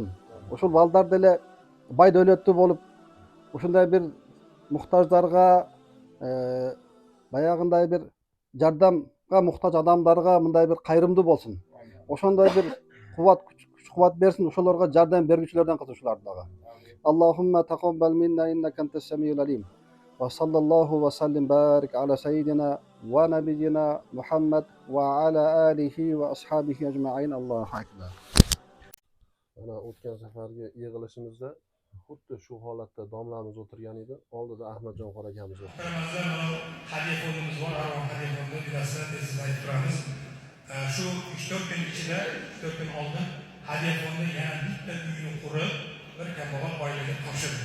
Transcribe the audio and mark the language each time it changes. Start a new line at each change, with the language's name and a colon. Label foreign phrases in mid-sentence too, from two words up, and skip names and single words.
Uzbek: O'shul baldar dele boy davlatli bo'lib, o'shunday bir muhtojlarga, bayag'inday bir yordamga muhtoj odamlarga bunday bir qayrimli bo'lsin. O'shanday bir quvvat bersin o'shalarga yordam beruvchilardan qilsin shularga.
Arabic: اللهم تقبل منا إنك أنت السميع العليم. وصلى الله وسلم بارك على سيدنا ونبينا محمد وعلى آله وأصحابه أجمعين. الله أكبر.
Uzbek: Mana o'tgan safargi yig'ilishimizda xuddi shu holatda domlamiz o'tirgan edi. Oldida Ahmadjon qora akamiz o'tirdi. Hadiya fondimiz bor, Arvon hadiya fondi bilasizlar, tez aytib turamiz. Shu 3-4 kun ichida, 4 kun oldin hadiya fondi yana bitta uyni qurib, bir kambag'al oilaga topshirdi.